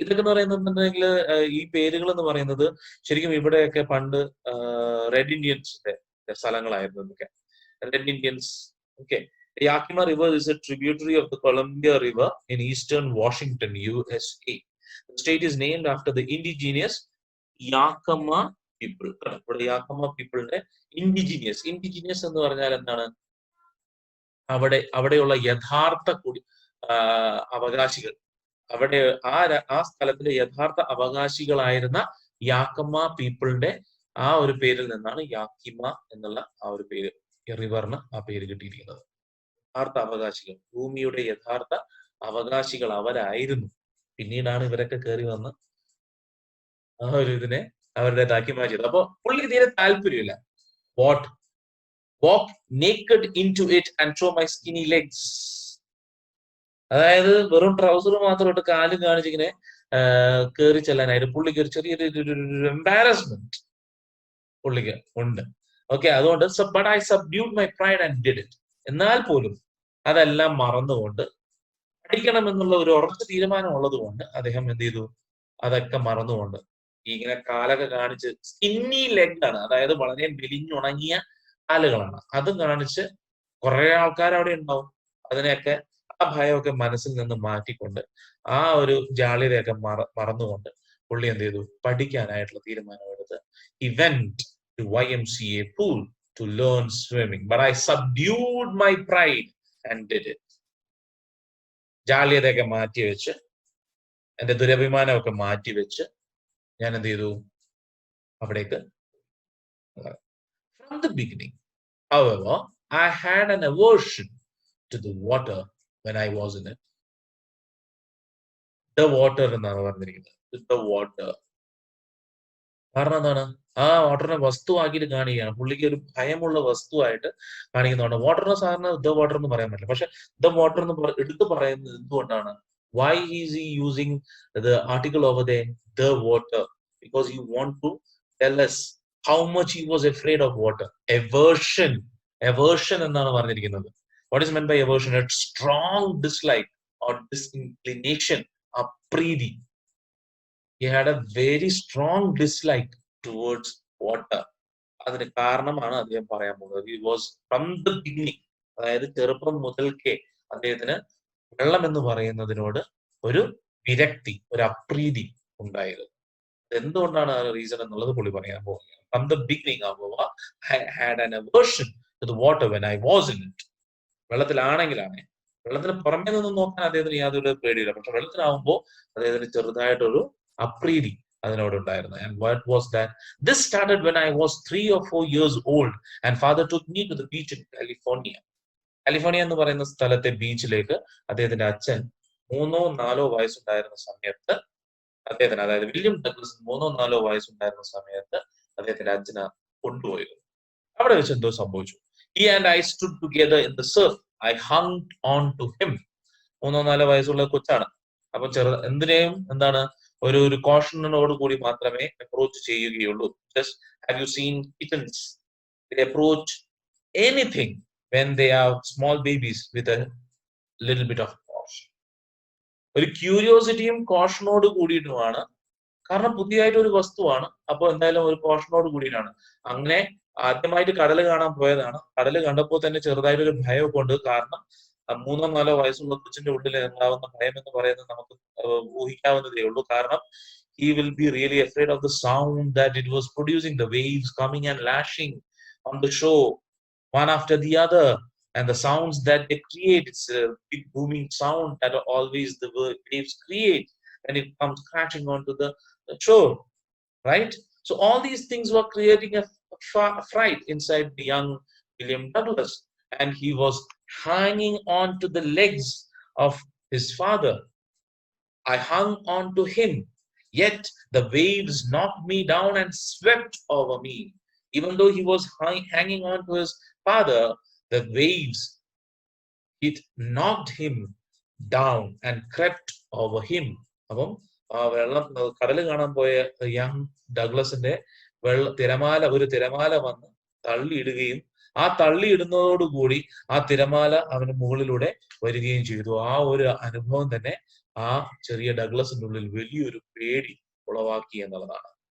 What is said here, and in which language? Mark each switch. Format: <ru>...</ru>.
<ml>ഇതൊക്കെ എന്ന് പറയുന്നുണ്ടെങ്കിൽ ഈ പേരുകൾ എന്ന് പറയുന്നത് ശരിക്കും ഇവിടെയൊക്കെ പണ്ട് റെഡ് ഇന്ത്യൻസിന്റെ സ്ഥലങ്ങളായിരുന്നു ഇതൊക്കെ. Red Indians.</ml> <en>Okay, Yakima River is a tributary of the Columbia River in eastern Washington, USA. The state is named after the indigenous Yakama people.</en> <ml>ഇവിടെ യാക്കമ പീപ്പിളിന്റെ ഇൻഡിജീനിയസ് എന്ന് പറഞ്ഞാൽ എന്താണ്? അവിടെയുള്ള യഥാർത്ഥ അവകാശികൾ, അവിടെ ആ സ്ഥലത്തിലെ യഥാർത്ഥ അവകാശികളായിരുന്ന യാക്കമ പീപ്പിളിന്റെ ആ ഒരു പേരിൽ നിന്നാണ് യാക്കിമ എന്നുള്ള ആ ഒരു പേര്, റിവറിന് ആ പേര് കിട്ടിയിരിക്കുന്നത്. യഥാർത്ഥ അവകാശികൾ, ഭൂമിയുടെ യഥാർത്ഥ അവകാശികൾ അവരായിരുന്നു. പിന്നീടാണ് ഇവരൊക്കെ കയറി വന്ന് ആ ഒരു ഇതിനെ അവരുടേതാക്കി മാറ്റിയത്. അപ്പൊ പുള്ളി തീരെ താല്പര്യമില്ല.</ml> <en>walk naked into it and show my skinny legs.</en> <ml>അതായത് വെറും ട്രൗസർ മാത്രം ഇട്ട് കാലും കാണിച്ചിങ്ങനെ കയറി ചെല്ലാനായിട്ട് പുള്ളിക്ക് ഒരു ചെറിയൊരു എംബാരസ്മെന്റ് പുള്ളിക്ക് ഉണ്ട്. ഓക്കെ, അതുകൊണ്ട്</ml> <en>But I subdued my pride and did it.</en> <ml>എന്നാൽ പോലും അതെല്ലാം മറന്നുകൊണ്ട് പഠിക്കണമെന്നുള്ള ഒരു ഉറച്ച തീരുമാനം ഉള്ളത് കൊണ്ട് അദ്ദേഹം എന്ത് ചെയ്തു? അതൊക്കെ മറന്നുകൊണ്ട് ഇങ്ങനെ കാലൊക്കെ കാണിച്ച്, സ്കിന്നി ലെഗ് ആണ്, അതായത് വളരെ മെലിഞ്ഞുണങ്ങിയ കാലുകളാണ്, അതും കാണിച്ച് കുറെ ആൾക്കാർ അവിടെ ഉണ്ടാവും. അതിനെയൊക്കെ ആ ഭയമൊക്കെ മനസ്സിൽ നിന്ന് മാറ്റിക്കൊണ്ട് ആ ഒരു ജാള്യതയൊക്കെ മറന്നുകൊണ്ട് പുള്ളി എന്ത് ചെയ്തു? പഠിക്കാനായിട്ടുള്ള തീരുമാനമെടുത്ത്</ml> <en>he went to YMCA pool to learn swimming, but I subdued my pride and did it.</en> <ml>ജാള്യതയൊക്കെ മാറ്റിവെച്ച്, എന്റെ ദുരഭിമാനമൊക്കെ മാറ്റിവെച്ച് ഞാൻ എന്ത് ചെയ്തു? അവിടേക്ക്.</ml> <en>From the beginning, however, I had an aversion to the water when I was in it.</en> <ml>the water എന്നാണ് പറഞ്ഞിരിക്കുന്നത്. The water. കാരണം എന്താണ്? ആ വാട്ടറിനെ വസ്തുവാക്കിയിട്ട് കാണിക്കുകയാണ്. പുള്ളിക്ക് ഒരു ഭയമുള്ള വസ്തുവായിട്ട് കാണിക്കുന്നതാണ്. വാട്ടറിനെ സാറിന് ദ വാട്ടർ എന്ന് പറയാൻ പറ്റില്ല. പക്ഷെ ദ വാട്ടർ എന്ന് എടുത്തു പറയുന്നത് എന്തുകൊണ്ടാണ്?</ml> <en>Why is he using the article over there, the water? Because he want to tell us how much he was afraid of water. Aversion.</en> <ml>Aversion എന്നാണ് പറഞ്ഞിരിക്കുന്നത്.</ml> <en>What is meant by aversion? A strong dislike or disinclination, അപ്രീതി. He had a very strong dislike towards water.</en> <ml>അതിന് കാരണമാണ് അദ്ദേഹം പറയാൻ പോകുന്നത്.</ml> <en>He was from the beginning,</en> <ml>അതായത് ചെറുപ്പം മുതൽക്കേ അദ്ദേഹത്തിന് വെള്ളം എന്ന് പറയുന്നതിനോട് ഒരു വിരക്തി, ഒരു അപ്രീതി ഉണ്ടായത്. എന്തുകൊണ്ടാണ് ആ റീസൺ എന്നുള്ളത് പുള്ളി പറയാൻ പോകുന്നത്.</ml> <en>From the beginning, I had an aversion to the water when I was in it.</en> <ml>വെള്ളത്തിലാണെങ്കിലാണ്, വെള്ളത്തിന് പുറമേ നിന്ന് നോക്കാൻ അദ്ദേഹത്തിന് യാതൊരു പേടിയില്ല. പക്ഷെ വെള്ളത്തിലാവുമ്പോൾ അദ്ദേഹത്തിന് ചെറുതായിട്ടൊരു അപ്രീതി അതിനോടുണ്ടായിരുന്നു.</ml> <en>And what was that? This started when I was 3 or 4 years old and father took me to the beach in California.</en> <ml>California എന്ന് പറയുന്ന സ്ഥലത്തെ ബീച്ചിലേക്ക് അദ്ദേഹത്തിന്റെ അച്ഛൻ 3-4 വയസ്സുണ്ടായിരുന്ന സമയത്ത് അദ്ദേഹത്തിന്, അതായത് വില്യം ഡഗ്ലസ് 3-4 വയസ്സുണ്ടായിരുന്ന സമയത്ത് അദ്ദേഹത്തിന്റെ അച്ഛനെ കൊണ്ടുപോയിരുന്നു. അവിടെ വെച്ച് എന്തോ സംഭവിച്ചു.</ml> <en>He and I stood together in the surf. I hung on to him.</en> <ml>3-4 വയസ്സുള്ള കൊച്ചാണ്. അപ്പൊ എന്തിനേയും എന്താണ് ഒരു കോഷനോട് കൂടി മാത്രമേ അപ്രോച്ച് ചെയ്യുകയുള്ളൂ.</ml> <en>Just have you seen kittens? They approach anything when they are small babies with a little bit of caution.</en> <ml>ഒരു ക്യൂരിയോസിറ്റിയും കോഷനോട് കൂടിയിട്ടുമാണ്. കാരണം പുതിയതായിട്ട് ഒരു വസ്തുവാണ്. അപ്പൊ എന്തായാലും ഒരു കോഷനോട് കൂടിയിട്ടാണ്. അങ്ങനെ ആദ്യമായിട്ട് കടൽ കാണാൻ പോയതാണ്. കടൽ കണ്ടപ്പോൾ തന്നെ ചെറുതായിട്ടൊരു ഭയമൊക്കെ ഉണ്ട്. കാരണം 3-4 വയസ്സുള്ള കൊച്ചിന്റെ ഉള്ളിൽ ഉണ്ടാവുന്ന ഭയം എന്ന് പറയുന്നത് നമുക്ക് ഊഹിക്കാവുന്നതേ ഉള്ളൂ.</ml> <en>കാരണം he will be really afraid of the sound that it was producing, the waves coming and lashing on the shore one after the other, and the sounds that they create. It's a big booming sound that always the waves create when it comes crashing onto the shore, right? So all these things were creating a fright inside the young William Douglas, and he was hanging on to the legs of his father. I hung on to him, yet the waves knocked me down and swept over me. Even though he was hanging on to his father, the waves, it knocked him down and crept over him.</en> <ml>അപ്പം വെള്ളം കടല് കാണാൻ പോയ young ഡഗ്ലസിന്റെ ഒരു തിരമാല വന്ന് തള്ളിയിടുകയും ആ തള്ളിയിടുന്നതോടുകൂടി ആ തിരമാല അവന് മുകളിലൂടെ വരികയും ചെയ്തു. ആ ഒരു അനുഭവം തന്നെ ആ ചെറിയ ഡഗ്ലസിന്റെ ഉള്ളിൽ വലിയൊരു പേടി ഉളവാക്കി എന്നുള്ളതാണ്.</ml>